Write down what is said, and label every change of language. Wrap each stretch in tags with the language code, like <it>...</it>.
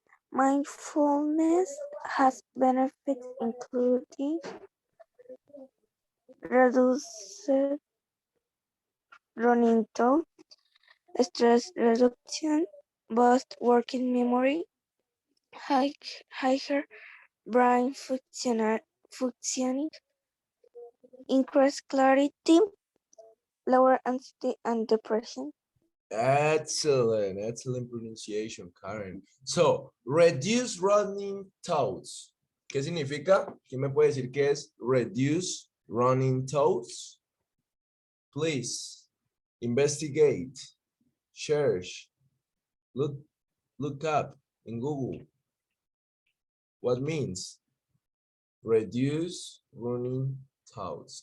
<en>Mindfulness has benefits including reduced running thoughts, stress reduction, boost working memory, higher brain functioning, increased clarity, lower anxiety and depression. Excellent, excellent pronunciation, Karen. So, reduce running thoughts.</en> <es>¿Qué significa? ¿Quién me puede decir qué es</es> <en>reduce running thoughts? Please, investigate, search, look up in Google. What means reduce running thoughts?</en>